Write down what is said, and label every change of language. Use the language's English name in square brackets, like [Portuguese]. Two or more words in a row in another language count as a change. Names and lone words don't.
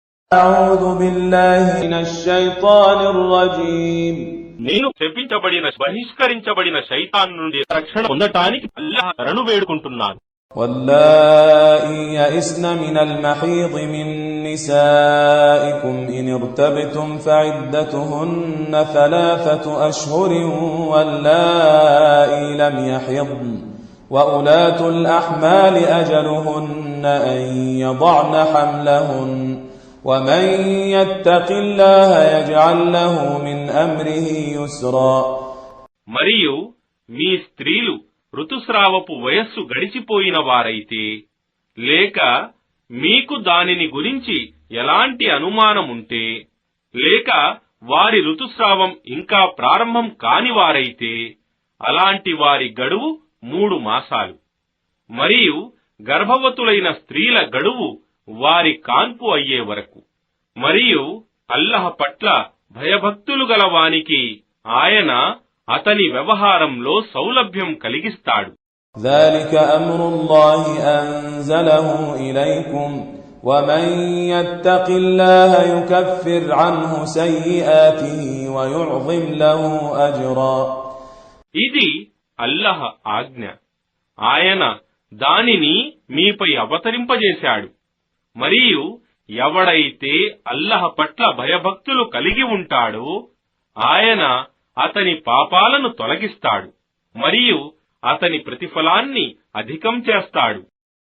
[Arabic] أعوذ بالله من الشيطان الرجيم [Telugu] నేను శపించబడిన బహిష్కరించబడిన శైతాన్ నుండి రక్షణ పొందటానికి అల్లాహ్ శరణు వేడుకుంటున్నాను. [Arabic] واللائي يئسن من المحيض من نسائكم إن ارتبتم فعدتهن 3 أشهر واللائي لم يحضن وأولاة الأحمال أجلهن أن يضعن حملهن ومن يتق الله يجعل له من أمره يسرا. [Telugu] మరియు మీ స్త్రీలు ఋతుస్రావపు వయస్సు గడిచిపోయిన వారైతే లేక మీకు దానిని గురించి ఎలాంటి అనుమానముంటే లేక వారి ఋతుస్రావం ఇంకా ప్రారంభం కాని వారైతే అలాంటి వారి గడువు 3 మాసాలు. మరియు గర్భవతులైన స్త్రీల గడువు వారి కాన్పు అయ్యే వరకు. మరియు అల్లహ పట్ల భయభక్తులు గల వానికి ఆయన అతని వ్యవహారంలో సౌలభ్యం కలిగిస్తాడు. [Arabic] ذلك أمر الله أنزله إليكم ومن يتق الله يكفر عنه سيئاته ويعظم له أجرا. [Telugu] ఇది అల్లహ ఆజ్ఞ. ఆయన దానిని మీపై అవతరింపజేశాడు. మరియు ఎవడైతే అల్లహ పట్ల భయభక్తులు కలిగి ఉంటాడో ఆయన అతని పాపాలను తొలగిస్తాడు మరియు అతని ప్రతిఫలాన్ని అధికం చేస్తాడు.